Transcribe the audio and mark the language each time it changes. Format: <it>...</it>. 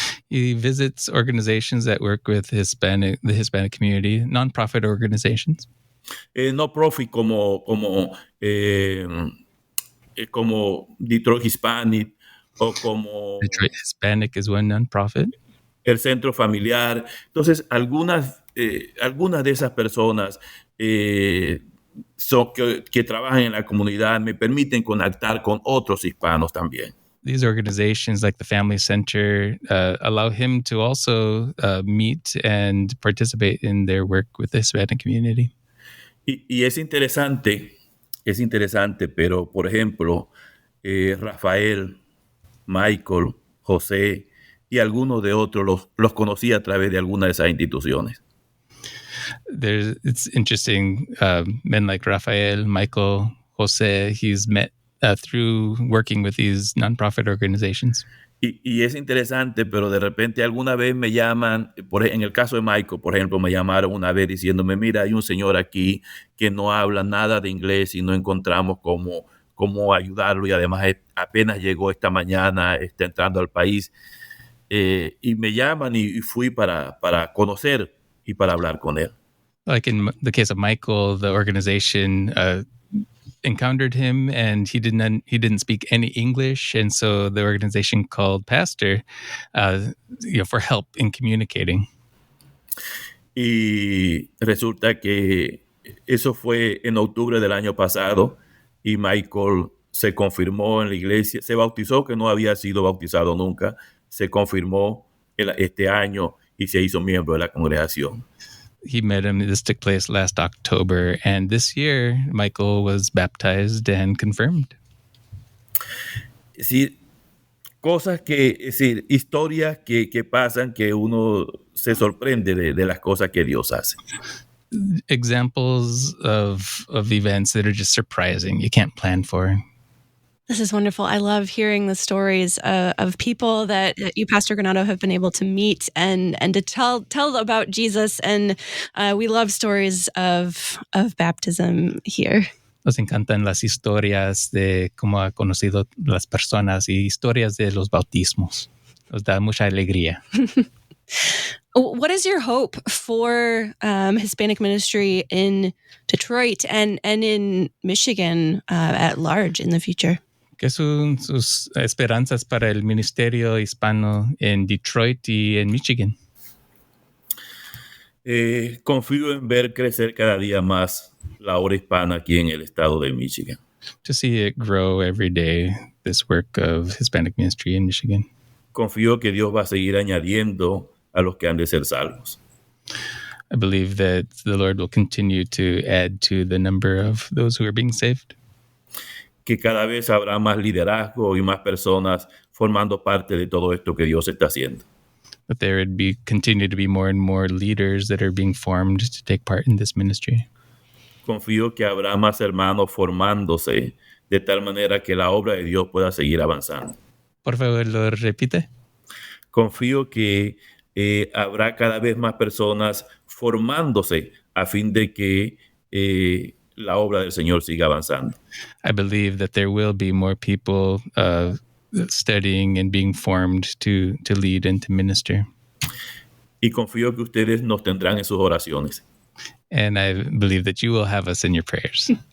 <en>He visits organizations that work with the Hispanic community, non-profit organizations.</en> <es>No profit como Detroit Hispanic o como</es> <en>Detroit Hispanic is one non-profit.</en> <es>El Centro Familiar. Entonces, algunas de esas personas que trabajan en la comunidad me permiten conectar con otros hispanos también.</es> <en>These organizations like the Family Center allow him to also meet and participate in their work with the Hispanic community.</en> <es>Y es interesante, pero por ejemplo, Rafael, Michael, José y algunos de otros los conocí a través de alguna de esas instituciones.</es> <en>It's interesting, men like Rafael, Michael, Jose, he's met through working with these nonprofit organizations.</en> <es>Y es interesante, pero de repente alguna vez me llaman, en el caso de Michael, por ejemplo, me llamaron una vez diciéndome, mira, hay un señor aquí que no habla nada de inglés y no encontramos cómo ayudarlo, y además apenas llegó esta mañana, está entrando al país, y me llaman y fui para conocer y para hablar con él.</es> <en>Like in the case of Michael, the organization encountered him, and he didn't speak any English, and so the organization called Pastor, for help in communicating.</en> <es>Y resulta que eso fue en octubre del año pasado, y Michael se confirmó en la iglesia, se bautizó, que no había sido bautizado nunca, se confirmó este año y se hizo miembro de la congregación.</es> <en>He met him. This took place last October, and this year Michael was baptized and confirmed.</en> <es>Sí, historias que pasan, que uno se sorprende de las cosas que Dios hace.</es> <en>Examples of events that are just surprising, you can't plan for. This is wonderful. I love hearing the stories of people that you, Pastor Granado, have been able to meet and to tell about Jesus. And we love stories of baptism here.</en> <es>Nos encantan las historias de cómo ha conocido las personas y historias de los bautismos. Nos da mucha alegría.</es> <en>What is your hope for Hispanic ministry in Detroit and in Michigan at large in the future?</en> <es>¿Qué son sus esperanzas para el ministerio hispano en Detroit y en Michigan? Confío en ver crecer cada día más la obra hispana aquí en el estado de Michigan.</es> <en>To see it grow every day, this work of Hispanic ministry in Michigan.</en> <es>Confío que Dios va a seguir añadiendo a los que han de ser salvos.</es> <en>I believe that the Lord will continue to add to the number of those who are being saved.</en> <es>Que cada vez habrá más liderazgo y más personas formando parte de todo esto que Dios está haciendo.</es> <en>That there would continue to be more and more leaders that are being formed to take part in this ministry.</en> <es>Confío que habrá más hermanos formándose de tal manera que la obra de Dios pueda seguir avanzando. Por favor, lo repite. Confío que habrá cada vez más personas formándose a fin de que la obra del Señor siga avanzando.</es> <en>I believe that there will be more people studying and being formed to lead and to minister.</en> <es>Y confío que ustedes nos tendrán en sus oraciones.</es> <en>And I believe that you will have us in your prayers.</en>